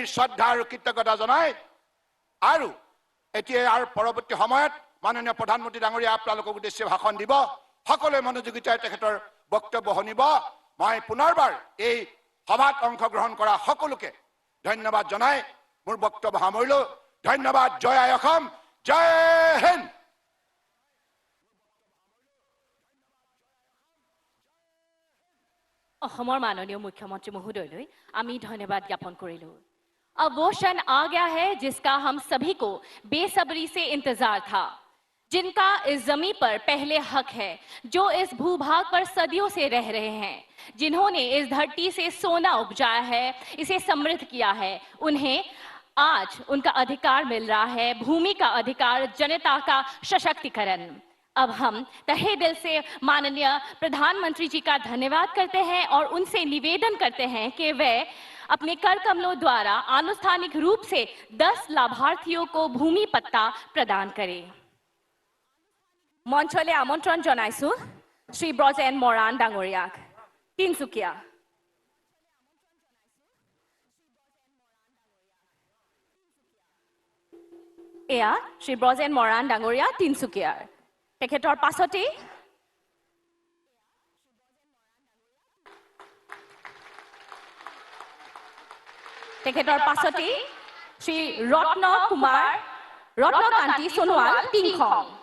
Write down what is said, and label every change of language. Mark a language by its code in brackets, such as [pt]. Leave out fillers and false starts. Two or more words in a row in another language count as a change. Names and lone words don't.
[as] শ্ৰদ্ধা আৰু কৃতজ্ঞতা জনাই আৰু এতিয়া আৰু পৰৱৰ্তী সময়ত মাননীয় প্ৰধানমন্ত্ৰী ডাঙৰীয়া আপোনালোকক উদ্দেশ্যে ভাষণ দিব সকলোৱে মনোযোগিতাৰে তেখেতৰ বক্তব্য শুনিব মই পুনৰবাৰ এই সভাত অংশগ্ৰহণ কৰা সকলোকে ধন্যবাদ জনাই মোৰ বক্তব্য সামৰিলো ধন্যবাদ জয় আই অসম জয় হিন্দ অসমৰ মাননীয় মুখ্যমন্ত্ৰী মহোদয়লৈ আমি ধন্যবাদ জ্ঞাপন কৰিলো [hi] अब वो क्षण आ गया है जिसका हम सभी को बेसब्री से इंतजार था जिनका इस जमीन पर पहले हक है जो इस भूभाग पर सदियों से रह रहे हैं जिन्होंने इस धरती से सोना उपजाया है इसे समृद्ध किया है उन्हें आज उनका अधिकार मिल रहा है भूमि का अधिकार जनता का सशक्तिकरण अब हम तहे दिल से माननीय प्रधानमंत्री जी का धन्यवाद करते हैं और उनसे निवेदन करते हैं कि वे अपने कर कमलों द्वारा आनुष्ठानिक रूप से 10 लाभार्थियों को भूमि पट्टा प्रदान करें [as] মঞ্চলে আমন্ত্ৰণ জনাইছো শ্ৰী ব্ৰজেন মৰাণ ডাঙৰীয়াক তিনচুকীয়া এয়া শ্ৰী ব্ৰজেন মৰাণ ডাঙৰীয়া তিনচুকীয়াৰ তেখেতৰ পাছতেই শ্ৰী ৰত্নকান্তি সোণোৱাল টিংখং